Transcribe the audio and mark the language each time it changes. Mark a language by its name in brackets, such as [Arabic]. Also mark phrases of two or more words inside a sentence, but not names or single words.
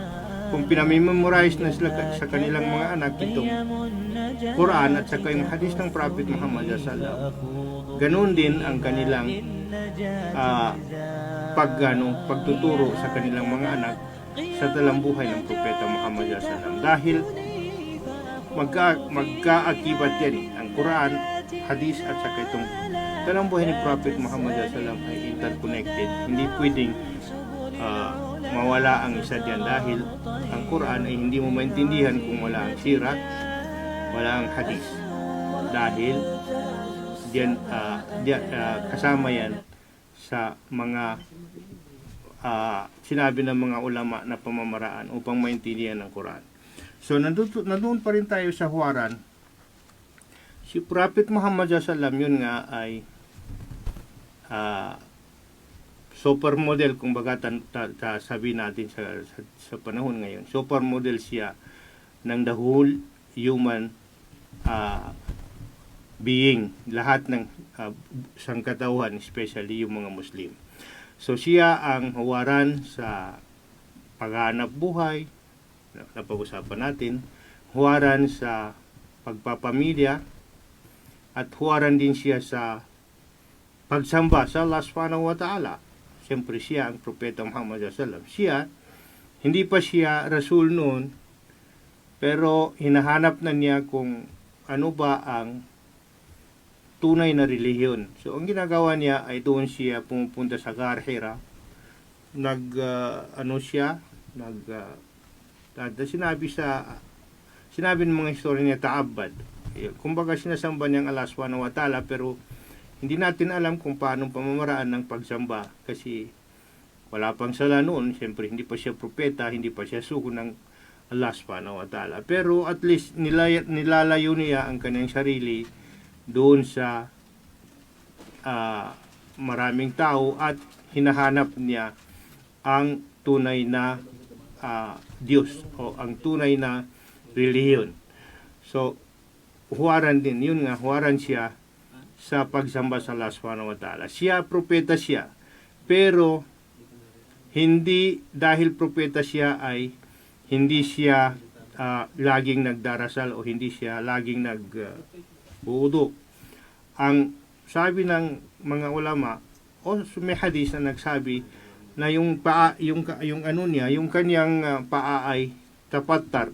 [Filipino] Kung pinamemorize na sila sa kanilang mga anak itong Quran at saka yung hadis ng Prophet Muhammad [Arabic] sallallahu alaihi wasallam, [Filipino] ganoon din ang kanilang pagtuturo sa kanilang mga anak sa talambuhay ng Propeta Muhammad [Arabic] sallallahu alaihi wasallam. [Filipino] Dahil magkaakibat yan ang Quran, hadis at saka itong talambuhay ni Prophet Muhammad [Arabic] sallallahu alaihi wasallam [Filipino] ay interconnected. Hindi pwedeng mawala ang isa diyan, dahil ang Quran ay hindi mo maintindihan kung wala ang sira, wala ang hadis, dahil diyan kasama yan sa mga sinabi ng mga ulama na pamamaraan upang maintindihan ang Quran. So nandoon pa rin tayo sa huwaran. Si Prophet Muhammad [Arabic] sallallahu alaihi wasallam, [Filipino] yun nga ay supermodel, kung baga sabi natin sa panahon ngayon. [English] Supermodel [Filipino] siya ng [English] the whole human being, [Filipino] lahat ng sangkatauhan, especially yung mga Muslim. So siya ang huwaran sa paghahanap buhay, na pag-usapan natin, huwaran sa pagpapamilya, at huwaran din siya sa pagsamba sa Allah [Arabic] subhanahu wa ta'ala. [Filipino] Siyempre siya ang Propeta Muhammad [Arabic] sallallahu alaihi wasallam. [Filipino] Siya, hindi pa siya Rasul noon, pero hinahanap na niya kung ano ba ang tunay na relihiyon. So ang ginagawa niya ay doon siya pumupunta sa Ghar Hira. Sinabi ng mga historia niya, ta'abbad. Kumbaga sinasamba niyang Allah [Arabic] subhanahu wa ta'ala, [Filipino] pero hindi natin alam kung paano pamamaraan ng pagsamba, kasi wala pang sala noon. Siyempre hindi pa siya propeta, hindi pa siya sugo ng Allah [Arabic] subhanahu wa ta'ala. [Filipino] Pero [English] at least [Filipino] nilalayo niya ang kanyang sarili doon sa maraming tao, at hinahanap niya ang tunay na Diyos o ang tunay na relihiyon. So huwaran din, yun nga, huwaran siya sa pagsamba sa Allah [Arabic] subhanahu wa ta'ala. [Filipino] Siya, propeta siya, pero hindi dahil propeta siya ay hindi siya laging nagdarasal o hindi siya laging nag-wudu. Ang sabi ng mga ulama, o may hadis na nagsabi na yung paa, yung kanyang paa ay tapatar.